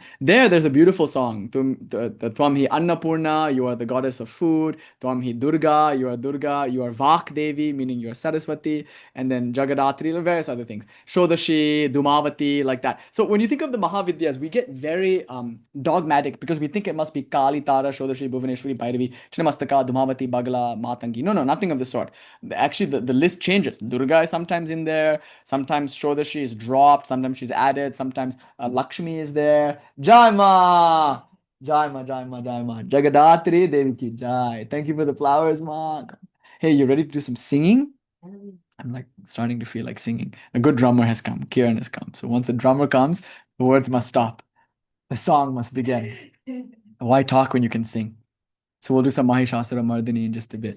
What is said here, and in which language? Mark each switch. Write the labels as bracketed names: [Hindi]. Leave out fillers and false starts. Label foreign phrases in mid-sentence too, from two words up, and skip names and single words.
[English] There's a beautiful song. [Sanskrit] Twam hi [English] Annapurna, you are the goddess of food. [Sanskrit] Twam hi [English] Durga, you are Durga. You are Vak Devi, meaning you are Saraswati. And then Jaggadhātri, various other things. Ṣoḍaśī, Dhumavati, like that. So when you think of the Mahavidyas, we get very dogmatic because we think it must be Kali, Tara, Ṣoḍaśī, Bhuvaneshwari, Bhairavi, Chinnamastaka, Dhumavati, Bagala, Matangi. No, nothing of the sort. Actually, the list changes. Durga is sometimes in there. Sometimes Ṣoḍaśī is dropped. Sometimes she's added. Sometimes Lakshmi is there. [Hindi] Jai Ma! Jai Ma, Jai Ma, Jai Ma. Jaggadhātri Devi ki Jai. [English] Thank you for the flowers, Ma. Hey, you ready to do some singing? I'm like starting to feel like singing. A good drummer has come. Kieran has come. So once a drummer comes, the words must stop. The song must begin. Why talk when you can sing? So we'll do some Mahishasura Mardini in just a bit.